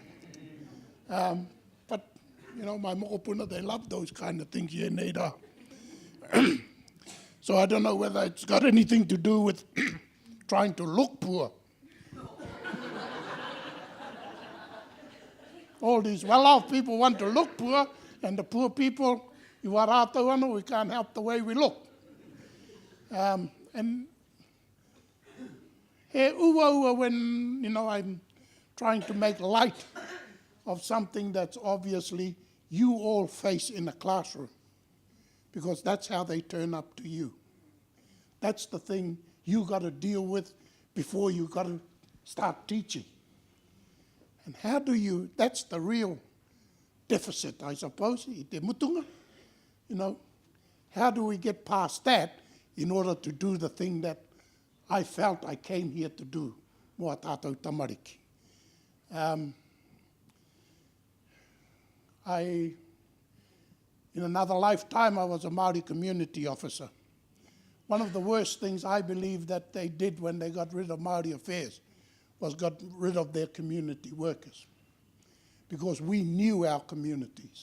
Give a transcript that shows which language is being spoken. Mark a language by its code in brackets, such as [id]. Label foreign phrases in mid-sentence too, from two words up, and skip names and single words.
[en] But, you know, my mokopuna, they love those kind of things. Yeah, neither. So I don't know whether it's got anything to do with trying to look poor. All these well-off people want to look poor, and the poor people, [mi] I wā rātou anō, [en] we can't help the way we look. And [mi] he ua [en] when, you know, I'm trying to make light of something that's obviously you all face in a classroom, because that's how they turn up to you. That's the thing you got to deal with before you got to start teaching. And how do you, that's the real deficit, I suppose, [mi] I te mutunga. [en] You know, how do we get past that in order to do the thing that I felt I came here to do, [mi] mua tātou tamariki. [en] In another lifetime, I was a Māori community officer. One of the worst things I believe that they did when they got rid of Māori affairs was got rid of their community workers, because we knew our communities.